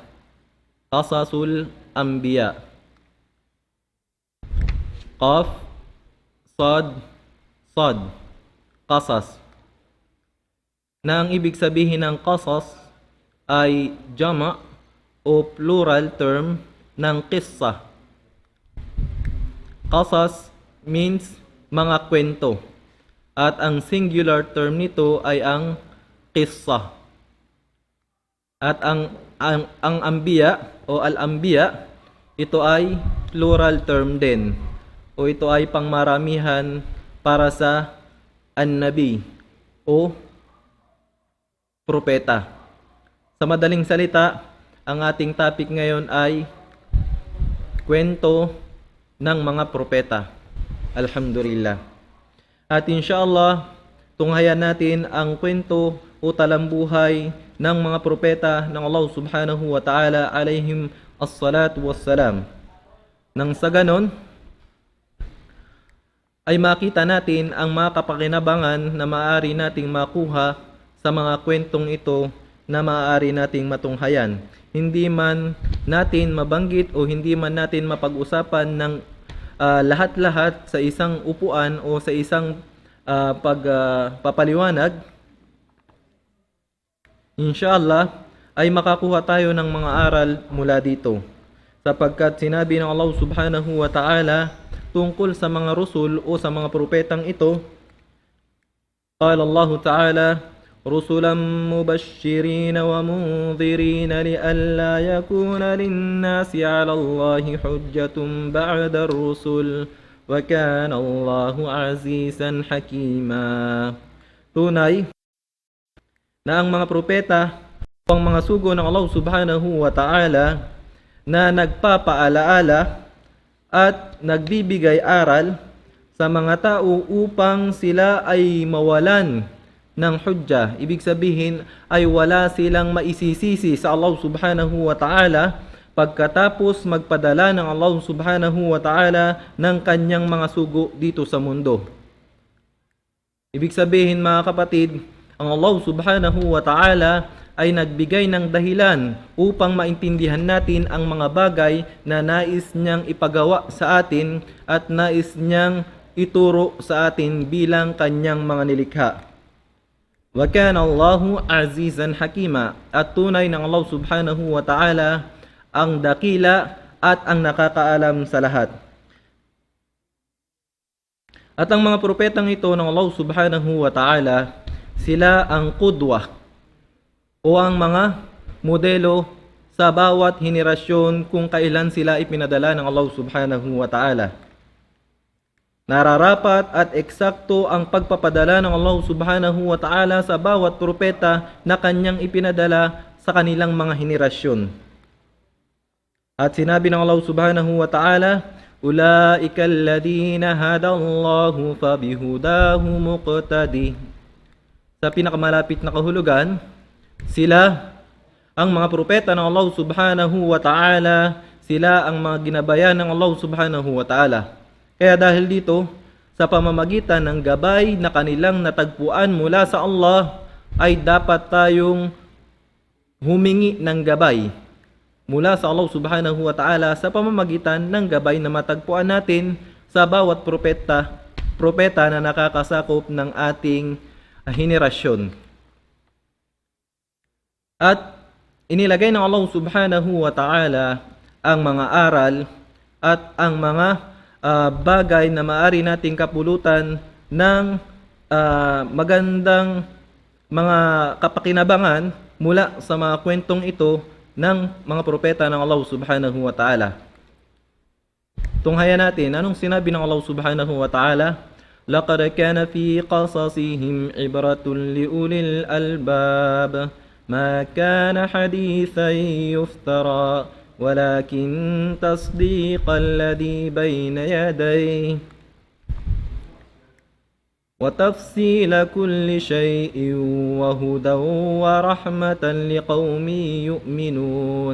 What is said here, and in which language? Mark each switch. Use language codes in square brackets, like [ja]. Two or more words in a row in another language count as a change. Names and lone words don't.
[ar] قصص الأنبياء. قاف، صاد، صاد. Qasas. [tl] Na ang ibig sabihin ng qasas ay jama' o plural term ng qissa. Qasas means mga kwento. At ang singular term nito ay ang qissa. At ang anbiya o al-anbiya, ito ay plural term din, o ito ay pangmaramihan para sa an-nabi o propeta. Sa madaling salita, ang ating topic ngayon ay kwento ng mga propeta. Alhamdulillah. At inshallah, tunghayan natin ang kwento o talambuhay ng mga propeta ng Allah [ar] سبحانه وتعالى عليهم الصلاة والسلام. [tl] Nang sa ganon, ay makita natin ang mga kapakinabangan na maaari nating makuha sa mga kwentong ito na maaari nating matunghayan. Hindi man natin mabanggit o hindi man natin mapag-usapan ng lahat-lahat sa isang upuan o sa isang pagpapaliwanag, inshallah ay makakuha tayo ng mga aral mula dito. Sapagkat sinabi ng Allah [ar] سبحانه وتعالى [tl] tungkol sa mga rusul o sa mga propetang ito, [ar] قال الله تعالى, رسلا مبشرين ومنذرين لئلا يكون للناس على الله حجة بعد الرسل وكان الله عزيزا حكيما. [tl] Tunay na ang mga propeta o ang mga sugo ng Allah [ar] سبحانه وتعالى [tl] na nagpapaalaala at nagbibigay aral sa mga tao upang sila ay mawalan ng hujja. Ibig sabihin ay wala silang maisisisi sa Allah [ar] سبحانه وتعالى [tl] pagkatapos magpadala ng Allah [ar] سبحانه وتعالى [tl] ng kanyang mga sugo dito sa mundo. Ibig sabihin mga kapatid, ang Allah [ar] سبحانه وتعالى [tl] ay nagbigay ng dahilan upang maintindihan natin ang mga bagay na nais niyang ipagawa sa atin at nais niyang ituro sa atin bilang kanyang mga nilikha. [ar] وكان الله عزيزا حكيما, [tl] at tunay ng Allah [ar] سبحانه وتعالى [tl] ang dakila at ang nakakaalam sa lahat. At ang mga propetang ito ng Allah [ar] سبحانه وتعالى, [tl] sila ang qudwa o ang mga modelo sa bawat henerasyon kung kailan sila ipinadala ng Allah [ar] سبحانه وتعالى. [tl] Nararapat at eksakto ang pagpapadala ng Allah [ar] سبحانه وتعالى [tl] sa bawat propeta na kanyang ipinadala sa kanilang mga henerasyon. At sinabi ng Allah [ar] سبحانه وتعالى, أولئك الذين هدى الله فبهداهم اقتده. [tl] Sa pinakamalapit na kahulugan, sila ang mga propeta ng Allah [ar] سبحانه وتعالى, [tl] sila ang mga ginabayan ng Allah [ar] سبحانه وتعالى. [tl] Kaya dahil dito, sa pamamagitan ng gabay na kanilang natagpuan mula sa Allah, ay dapat tayong humingi ng gabay mula sa Allah [ar] سبحانه وتعالى [tl] sa pamamagitan ng gabay na matagpuan natin sa bawat propeta na nakakasakop ng ating henerasyon. At inilagay ng Allah [ar] سبحانه وتعالى [tl] ang mga aral at ang mga bagay na maaari nating kapulutan ng magandang mga kapakinabangan mula sa mga kwentong ito ng mga propeta ng Allah [ar] سبحانه وتعالى. [tl] Tunghayan natin, anong sinabi ng Allah [ar] سبحانه وتعالى? لَقَدْ كَانَ فِي قَصَصِهِمْ عِبْرَةٌ لِأُولِي الْأَلْبَابِ مَا كَانَ حَدِيثًا يُفْتَرَى وَلَكِنْ تَصْدِيقَ الَّذِي بَيْنَ يَدَيْهِ وَتَفْصِيلَ كُلِّ شَيْءٍ وَهُدًى وَرَحْمَةً لِقَوْمٍ يُؤْمِنُونَ.